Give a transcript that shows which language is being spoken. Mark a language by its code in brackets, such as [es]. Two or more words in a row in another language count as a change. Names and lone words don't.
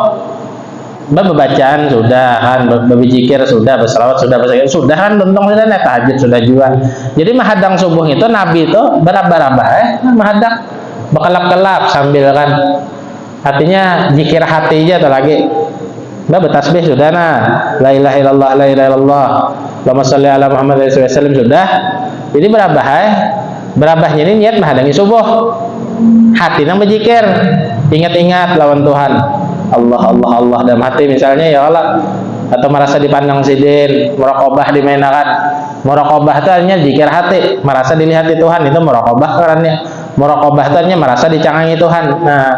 [bjn] Bacaan sudah kan, berzikir sudah, berselawat sudah, sudah kan, tuntung sudah, tahajud sudah juga. Jadi mahadang subuh itu Nabi itu berabah-abah mahadang bekelap-kelap sambil kan, artinya zikir hati aja atau lagi bertasbih sudah, nah [ar] لا إله إلا الله لا إله إلا الله اللهم صل على محمد ﷺ [bjn] sudah. Jadi berabahnya ini niat mahadangi subuh, hati nang berzikir, ingat-ingat lawan Tuhan, Allah dalam hati misalnya [ar] يا الله, [bjn] atau merasa dipandang sidin, muraqabah dimainakan. Muraqabah itu artinya zikir hati, merasa dilihat di Tuhan, itu muraqabah karena muraqabah itu artinya merasa dicangangi Tuhan.